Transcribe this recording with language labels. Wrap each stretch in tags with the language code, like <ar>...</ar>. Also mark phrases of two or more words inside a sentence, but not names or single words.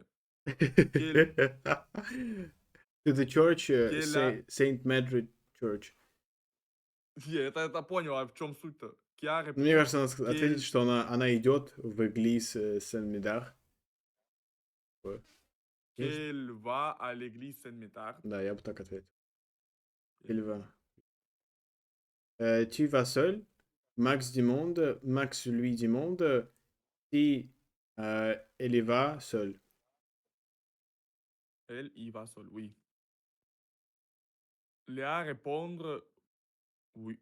<en>Кель, To the church, Келя. Saint Madrid Church.</en> <ru>Не, это понял, а в чем суть-то? Kia Мне</ru> <fr>répond</fr> <ru>кажется, надо ответить,</ru> <fr>qu'elle</fr> <ru>что она идет в église Saint-Médard. Вот. Есть?</ru> <fr>qu'elle va à l'église Saint-Métard.</fr> <ru>Да, я бы так ответил.</ru> <fr>Elle Il va. va. Tu vas seul? Max demande. Max lui demande si elle y va seule. Elle y va seule, oui. Léa répondre oui.</fr>